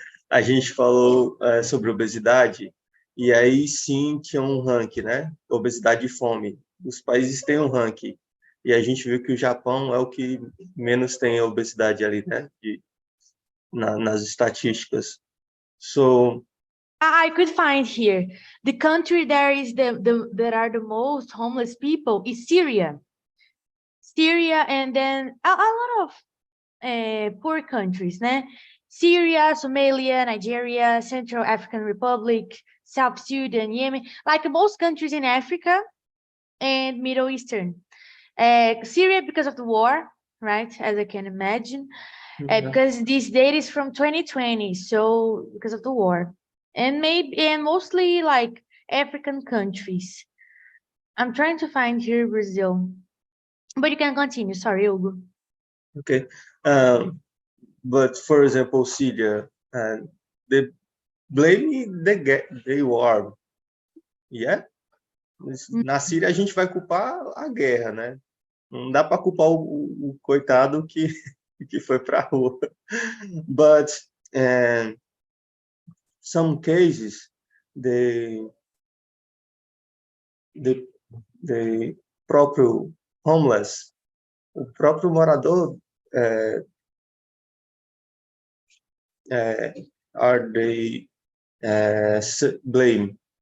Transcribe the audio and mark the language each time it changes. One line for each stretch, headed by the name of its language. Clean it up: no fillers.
Portuguese: A gente falou sobre obesidade, e aí sim tinha um ranking, né? Obesidade e fome. Os países têm um ranking. E a gente viu que o Japão é o que menos tem obesidade ali, né? Nas estatísticas. So
English: I could find here the country there is that are the most homeless people is Syria. Syria, and then a lot of poor countries, né? Syria, Somalia, Nigeria, Central African Republic, South Sudan, Yemen, like most countries in Africa and Middle Eastern. Syria because of the war, right? As I can imagine, because this data is from 2020, so because of the war, and mostly like African countries. I'm trying to find here Brazil, but you can continue. Sorry, Hugo. Okay, but for example, Syria, they blame the war. Yeah.
Portuguese: Na Síria a gente vai culpar a guerra, né? Não dá para culpar o coitado que foi para a rua.
English: But some cases the próprio homeless,
Portuguese: o próprio morador
English: are they blame.